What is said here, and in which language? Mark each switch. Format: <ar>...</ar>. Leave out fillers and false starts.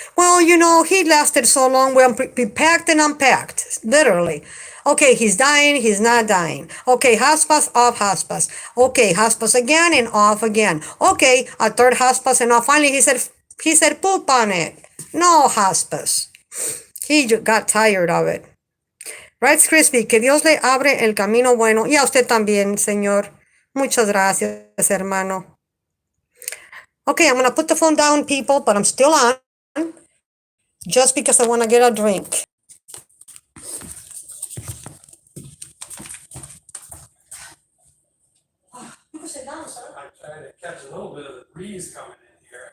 <en>Well, he lasted so long. We packed and unpacked, literally. Okay, he's dying, he's not dying. Okay, hospice, off hospice. Okay, hospice again and off again. Okay, a third hospice and off. Finally, he said, poop on it. No hospice. He got tired of it.</en> <es>Rights Crispy, que Dios le abre el camino bueno. Y a usted también, señor. Muchas gracias, hermano.</es> <en>Okay, I'm going to put the phone down, people, but I'm still on. Just because I want to get a drink. You can sit down, sir. I'm trying to catch a little bit of the breeze coming in here.</en>